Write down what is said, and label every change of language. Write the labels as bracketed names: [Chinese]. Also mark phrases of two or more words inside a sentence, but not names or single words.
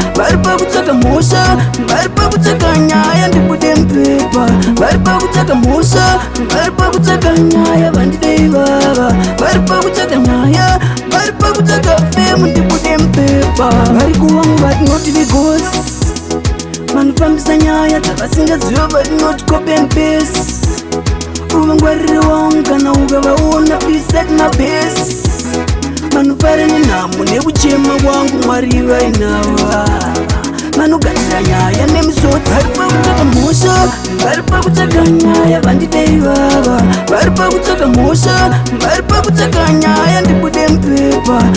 [Shona] Vari pakutsvaka mhosva, vari pakutsvaka nyaya, ndibude mupepa. Vari pakutsvaka mhosva, vari pakutsvaka nyaya, vandidei vava. Vari pakutsvaka nyaya, vari pakutsvaka femu, ndibude mupepa. Vari kuvangu vatinoti vigosi, vanofambisa nyaya dzavasingaziva, vatinoti [English] copy and paste. [Shona] Uvangwarire wangu kana ukavaona, [English] please set my pace. [Shona] Vanofara nenhamo nekuchema kwangu, Mwari vainava. Vanogadzira nyaya nemisodzi. Vari pakutsvaka mhosva, vari pakutsvaka nyaya, vandidei vava. Vari pakutsvaka mhosva, vari pakutsvaka nyaya, ndibude mupepa.